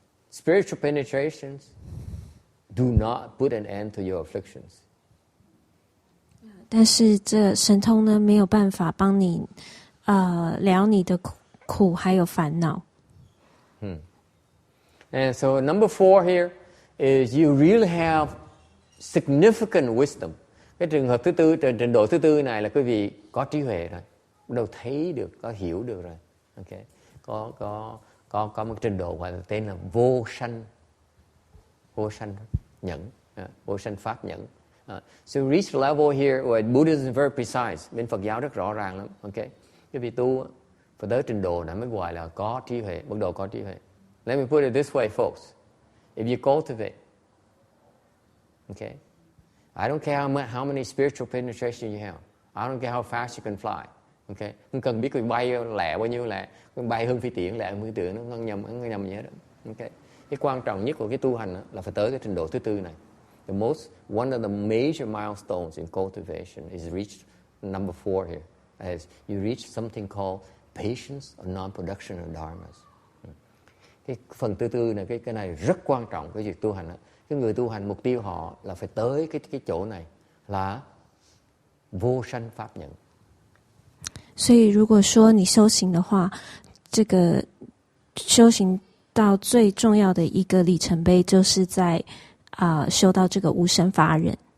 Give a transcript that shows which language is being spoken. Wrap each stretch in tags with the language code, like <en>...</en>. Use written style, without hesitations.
<en>Spiritual penetrations do not put an end to your afflictions.</en> <zh>但是这神通呢，没有办法帮你了你的苦还有烦恼。</zh> <en>And so number 4 here is you really have significant wisdom.</en> <vi>Cái trường hợp thứ tư, trình độ thứ tư này là quý vị có trí huệ rồi, bắt đầu thấy được, có hiểu được rồi. Okay. Có một trình độ gọi là tên là vô sanh nhẫn, vô sanh pháp nhẫn.</vi> <en>So you reach the level here where Buddhism is very precise.</en> <vi>Bên Phật giáo rất rõ ràng lắm. Okay. Quý vị tu phải tới trình độ này mới gọi là có trí huệ, bắt đầu có trí huệ.</vi> <en>Let me put it this way, folks. If you cultivate, okay, I don't care how many spiritual penetration you have. I don't care how fast you can fly.</en> <vi>Okay, không cần biết mình bay lẹ bao nhiêu lẹ, bay hơn phi tiễn lẹ hơn phi tiễn, nó không nhầm gì hết. Okay, cái quan trọng nhất của cái tu hành là phải tới cái trình độ thứ tư này.</vi> <en>One of the major milestones in cultivation is reached number 4 here, as you reach something called patience or non-production of dharmas.</en> <vi>Cái phần thứ tư này, cái này rất quan trọng cái việc tu hành đó. Cái người tu hành mục tiêu họ là phải tới cái chỗ này là vô sanh pháp nhẫn.</vi> <zh>所以如果说你修行的话，这个修行到最重要的一个里程碑，就是在修到这个无生法忍。</zh>